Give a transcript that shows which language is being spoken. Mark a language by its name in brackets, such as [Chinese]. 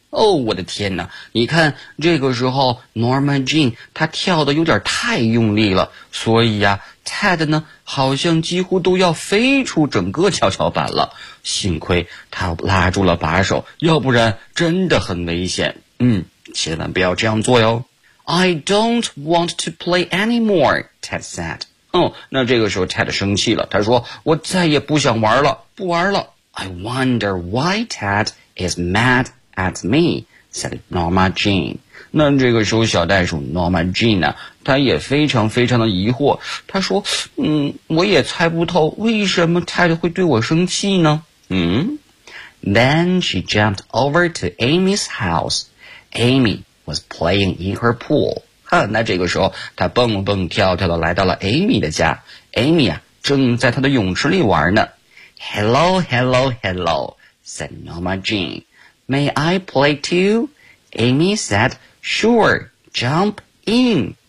[Chinese] 哦，我的天哪，你看这个时候 Norma Jean 她跳得有点太用力了，所以啊 Ted 呢好像几乎都要飞出整个跷跷板了，幸亏他拉住了把手，要不然真的很危险。嗯，千万不要这样做哟。 [English] I don't want to play anymore, Ted said. [Chinese] 哦，那这个时候 Ted 生气了，他说我再也不想玩了，不玩了。 [English] I wonder why Ted is mad at me, said Norma Jean. [Chinese] 那这个时候小袋鼠 Norma Jean 呢，她也非常非常的疑惑，她说我也猜不透为什么 Ted 会对我生气呢。 [English] 嗯， Then she jumped over to Amy's house. Amy was playing in her pool. [Chinese] 那这个时候她蹦蹦跳跳的来到了 Amy 的家， Amy 啊正在她的泳池里玩呢。 [English] Hello, hello, hello, said Norma Jean. May I play too? Amy said, sure, jump in.